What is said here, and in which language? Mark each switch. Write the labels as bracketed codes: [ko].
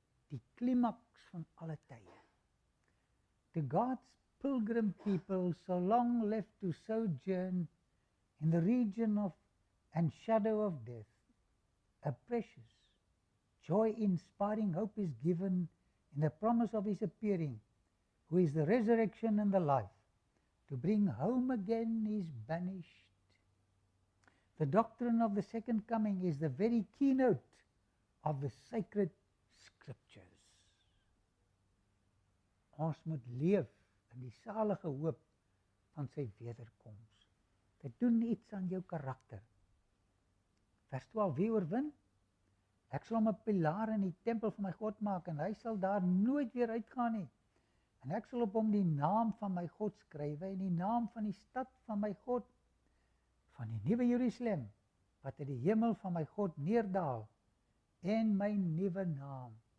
[af] Die klimaks van alle tye. [en] To God's pilgrim people so long left to sojourn in the region of and shadow of death, a precious, joy-inspiring hope is given in the promise of his appearing, who is the resurrection and the life, to bring home again his banished. The doctrine of the second coming is the very keynote of the sacred scriptures. [af] Ons moet leef in die salige hoop van sy wederkoms. Dit doen iets aan jou karakter. Vers 12, wie oorwin? Ek sal hom 'n pilaar in die tempel van my God maak, en hy sal daar nooit weer uitgaan nie. En ek sal op hom die naam van my God skrywe, en die naam van die stad van my God, van die nuwe Jerusalem, wat uit die hemel van my God neerdaal, en my nuwe naam.